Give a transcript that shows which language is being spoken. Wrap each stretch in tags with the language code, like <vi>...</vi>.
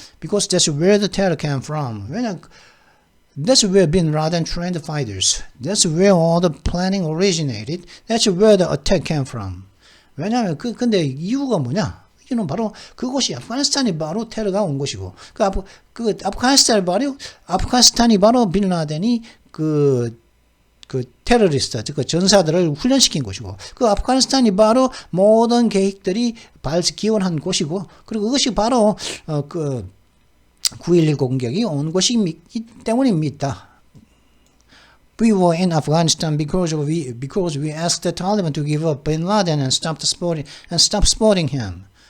<en>Because that's where the terror came from. That's where bin Laden trained fighters. That's where all the planning originated. That's where the attack came from.</en> <ko>왜냐하면 근데 이유가 뭐냐? 이는 바로 그곳이 아프가니스탄이 바로 테러가 온 곳이고 아프가니스탄이 바로 빈 라덴이 그 테러리스트, 그 전사들을 훈련시킨 곳이고, 그 아프가니스탄이 바로 모든 계획들이 기원한 곳이고, 그리고 그것이 바로, 9.11 공격이 온 곳이기 때문입니다.</ko> <en>We were in Afghanistan because we asked the Taliban to give up bin Laden and stop supporting him.</en>